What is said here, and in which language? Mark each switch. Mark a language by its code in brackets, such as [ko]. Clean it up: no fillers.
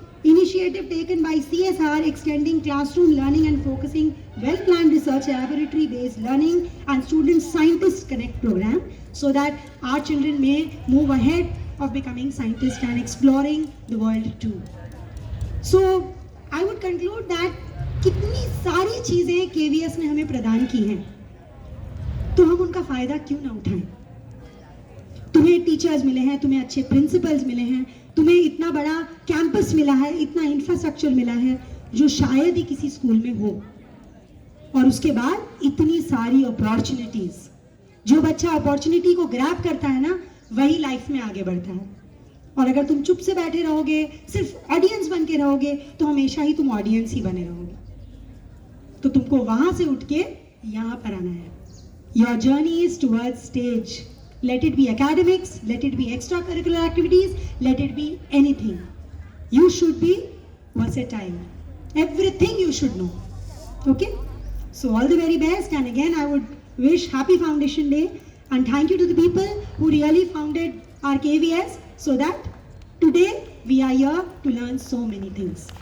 [en] Initiative taken by CSR extending classroom learning and focusing well-planned research laboratory based learning and student scientist connect program so that our children may move ahead of becoming scientists and exploring the world too. So I would conclude that [hi] कितनी सारी चीजें KVS ने हमें प्रदान की हैं, तो हम उनका फायदा क्यों ना उठाएं? तुम्हें टीचर्स मिले हैं, तुम्हें अच्छे प्रिंसिपल्स मिले हैं, तुम्हें इतना बड़ा कैंपस मिला है, इतना इंफ्रास्ट्रक्चर मिला है जो शायद ही किसी स्कूल में हो, और उसके बाद इतनी सारी अपॉर्चुनिटीज। जो बच्चा अपॉर्चुनिटी को ग्रैब करता है ना, वही लाइफ में आगे बढ़ता है। और अगर तुम चुप से बैठे रहोगे, सिर्फ ऑडियंस बन के रहोगे, तो हमेशा ही तुम ऑडियंस ही बने रहोगे। तो तुमको वहां से उठ के यहाँ पर आना है। [en] Your journey is towards stage. Let it be academics, let it be extracurricular activities, let it be anything. You should be versatile. Everything you should know. Okay? So all the very best, and again I would wish happy Foundation Day, and thank you to the people who really founded our KVS so that today we are here to learn so many things.